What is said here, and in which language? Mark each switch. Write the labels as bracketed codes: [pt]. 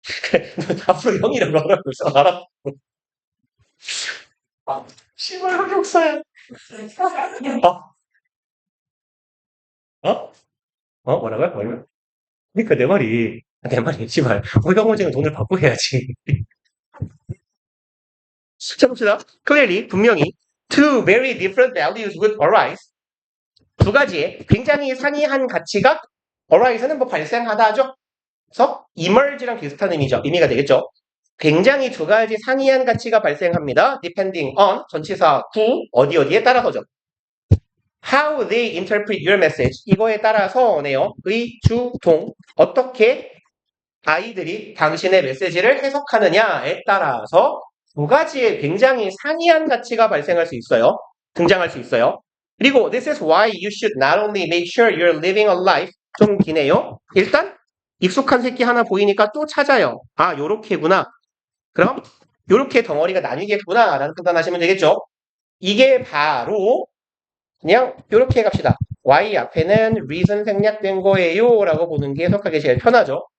[ko] 그래, 너 앞으로 형이라고 하라고 해서 알았고. 씨발 흑역사야. 어? 뭐라고요? 그러니까 내 말이 씨발 호영호쟁은 돈을 받고 해야지. 자 봅시다. [en] Clearly, [ko] 분명히 [en] two very different values would arise. [ko] 두 가지의 굉장히 상이한 가치가 arise는 뭐 발생하다 하죠. 그래서 emerge랑 비슷한 의미가 되겠죠. 굉장히 두 가지 상이한 가치가 발생합니다. [en] depending on [ko] 전치사 어디에 따라서죠. [en] How they interpret your message. [ko] 이거에 따라서네요. 의,주,동. 어떻게 아이들이 당신의 메시지를 해석하느냐에 따라서 두 가지의 굉장히 상이한 가치가 등장할 수 있어요. 그리고 [en] this is why you should not only make sure you're living a life. [ko] 좀 기네요. 일단 익숙한 새끼 하나 보이니까 또 찾아요. 요렇게구나. 그럼 요렇게 덩어리가 나뉘겠구나 라는 판단하시면 되겠죠. 이게 바로 그냥 요렇게 갑시다. Y 앞에는 reason 생략된 거예요 라고 보는 게 해석하기 제일 편하죠.